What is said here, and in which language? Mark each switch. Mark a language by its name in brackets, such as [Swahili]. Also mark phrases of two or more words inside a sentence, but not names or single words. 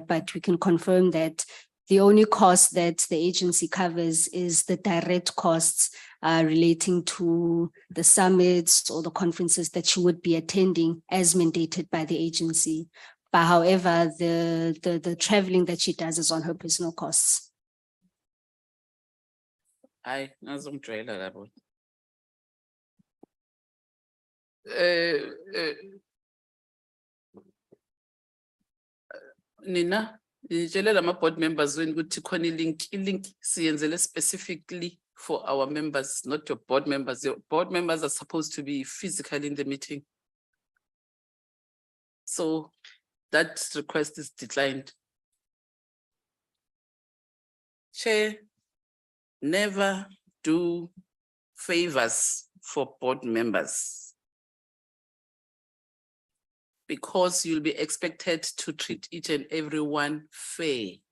[English] But we can confirm that the only cost that the agency covers is the direct costs relating to the summits or the conferences that she would be attending as mandated by the agency. But however, the traveling that she does is on her personal costs. [North Ndebele] Hayi, ngazongijwayela labo. Nina, nitshele lama [English] board members [North Ndebele] wenu ukuthi khona i-link siyenzele [English] specifically for our members, not your board members. Your board members are supposed to be physically in the meeting. So that request is declined. Chair, never do favors for board members, because you'll be expected to treat each and everyone fair.